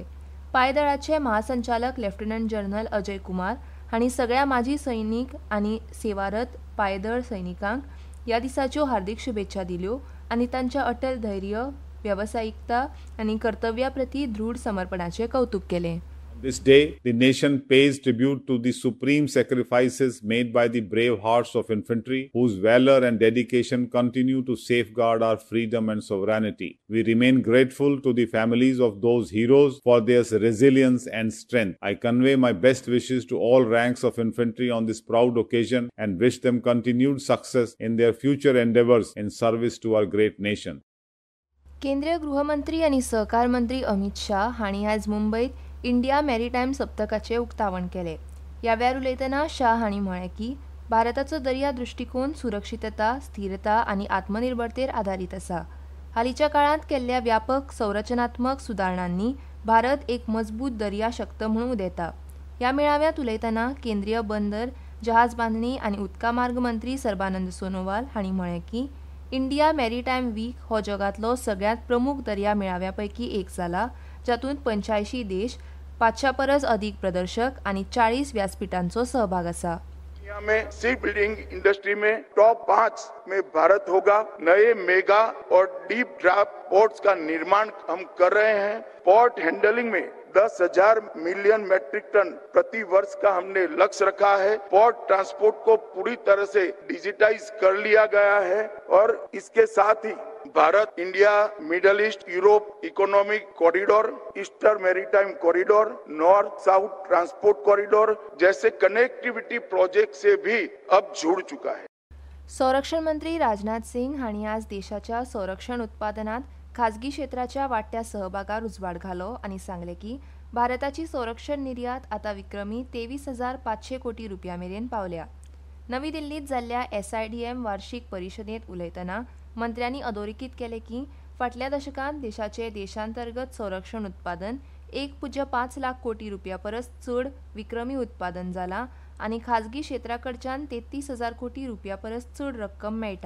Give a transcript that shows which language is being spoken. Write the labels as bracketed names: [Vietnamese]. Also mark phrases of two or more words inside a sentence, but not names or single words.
[Konkani] पायदळाचे महासंचालक लेफ्टनंट जनरल अजय कुमार हांणी सगळ्या माजी सैनीक आनी सेवारत पायदळ सैनिकांक ह्या दिसाच्यो हार्दिक शुभेच्छा दिल्यो आनी तांच्या अटल धैर्य, वेवसायिकता आनी कर्तव्या प्रती दृढ समर्पणाचें कौतुक केलें. [English] This day, the nation pays tribute to the supreme sacrifices made by the brave hearts of infantry, whose valor and dedication continue to safeguard our freedom and sovereignty. We remain grateful to the families of those heroes for their resilience and strength. I convey my best wishes to all ranks of infantry on this proud occasion and wish them continued success in their future endeavors in service to our great nation. [Konkani] केंद्रीय गृहमंत्री आनी सहकार मंत्री अमित शाह हांणी आयज मुंबयत इंडिया मॅरीटायम सप्तकाचें उक्तावण केलें. ह्या वेळार उलयतना शाह हांणी म्हळें की भारताचो दर्या दृश्टिकोन सुरक्षितता, स्थिरता आनी आत्मनिर्भरतेर आदारीत आसा. हालींच्या काळांत केल्ल्या व्यापक संरचनात्मक सुदारणांनी भारत एक मजबूत दर्या शक्त म्हणून उदेता. ह्या मेळाव्यांत उलयतना केंद्रीय बंदर, जहाज बांदणी आनी उदका मार्ग मंत्री सर्बानंद सोनोवाल हांणी म्हळें की इंडिया मॅरीटायम वीक हो जगांतलो सगळ्यांत प्रमुख दर्या मेळाव्या पैकी एक जाला, जातूंत 85 देश, 500 परस अधिक प्रदर्शक आनी 40 व्यासपीठांचो सहभाग आसा. [Hindi] दुनिया में [English] ship building industry [Hindi] में टॉप 5 में भारत होगा. नए मेगा और [English] deep draft ports [Hindi] का निर्माण हम कर रहे हैं. [English] port handling [Hindi] में 10,000 [English] million metric ton [Hindi] प्रति वर्ष का हमने लक्ष्य रखा है. [English] port transport [Hindi] को पूरी तरह से डिजिटाइज कर लिया गया है और इसके साथ ही भारत इंडिया मिडल ईस्ट यूरोप इकोनॉमिक कॉरिडोर, ईस्टर्न मैरीटाइम कॉरिडोर, नॉर्थ साउथ ट्रांसपोर्ट कॉरिडोर जैसे [English] connectivity project [Hindi] से भी अब जुड़ चुका है. [Konkani] संरक्षण मंत्री राजनाथ सिंग हांणी आज देशाच्या संरक्षण उत्पादनात खाजगी क्षेत्राच्या वाडट्या सहभागार उजवाड घालो आनी सांगलें की भारताची संरक्षण निर्यात आतां विक्रमी 23,500 कोटी रुपया मेरेन पावल्या. नवी दिल्लीत जाल्ल्या SIDM वार्षिक परिशदेंत उलयतना मंत्र्यांनी अधोरेखीत केलें की फाटल्या दशकांत देशाचें देशांतर्गत संरक्षण उत्पादन 1.5 लाख कोटी रुपया परस चड विक्रमी उत्पादन जालां आनी खाजगी क्षेत्रा कडच्यान 33,000 कोटी रुपया परस चड रक्कम मेळटा.